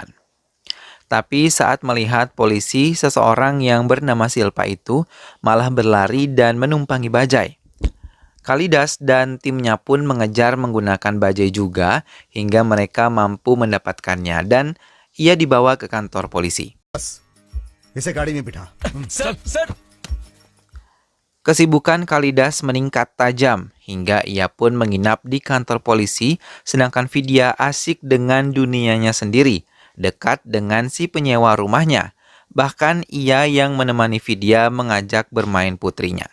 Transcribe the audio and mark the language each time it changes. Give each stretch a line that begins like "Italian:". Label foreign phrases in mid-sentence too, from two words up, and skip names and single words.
Indonesian: Tapi saat melihat polisi, seseorang yang bernama Silpa itu malah berlari dan menumpangi bajai. Kalidas dan timnya pun mengejar menggunakan bajai juga hingga mereka mampu mendapatkannya dan ia dibawa ke kantor polisi.
Hindi: इसे गाड़ी में बिठा
Indonesian: Kesibukan Kalidas meningkat tajam hingga ia pun menginap di kantor polisi, sedangkan Vidya asik dengan dunianya sendiri, dekat dengan si penyewa rumahnya. Bahkan ia yang menemani Vidya mengajak bermain putrinya.